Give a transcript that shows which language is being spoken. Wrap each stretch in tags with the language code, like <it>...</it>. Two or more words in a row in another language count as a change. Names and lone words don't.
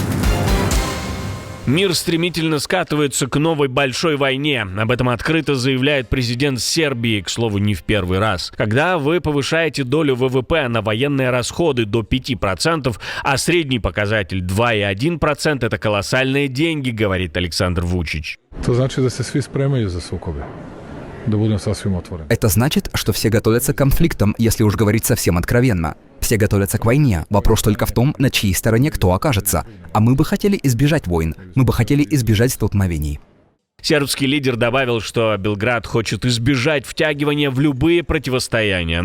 <ru>Мир стремительно скатывается к новой большой войне. Об этом открыто заявляет президент Сербии, к слову, не в первый раз. Когда вы повышаете долю ВВП на военные расходы до 5%, а средний показатель 2,1%, это колоссальные деньги, говорит Александр Вучич.</ru> <sr>To znači da se svi spremaju za sukobe. Да будем совсем отворены.</sr> <ru>Это значит, что все готовятся к конфликтам, если уж говорить совсем откровенно. Все готовятся к войне. Вопрос только в том, на чьей стороне кто окажется. А мы бы хотели избежать войн. Мы бы хотели избежать столкновений. Сербский лидер добавил, что Белград хочет избежать втягивания в любые противостояния.</ru>